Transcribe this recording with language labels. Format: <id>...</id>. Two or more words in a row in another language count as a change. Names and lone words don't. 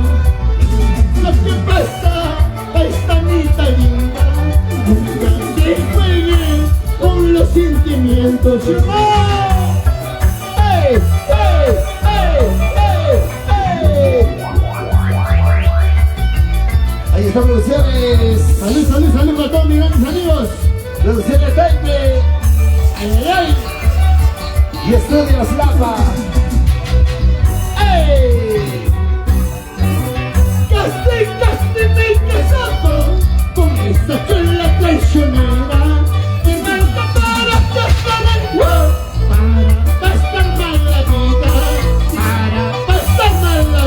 <es>Lo que pasa, paisanita linda, nunca te juegues con los sentimientos. ¡Ey, ey, ey, ey, ey! Ahí están producciones. Salud, salud, salud para todos mis grandes amigos. Producciones Taipei. Ay, ay, ay. Y Estudios Lapa. ¡Ey! Casi me he casado con esa chula traicionera que me manda para pasar el wow, para pasar mal la vida, para pasar mal la vida.</es>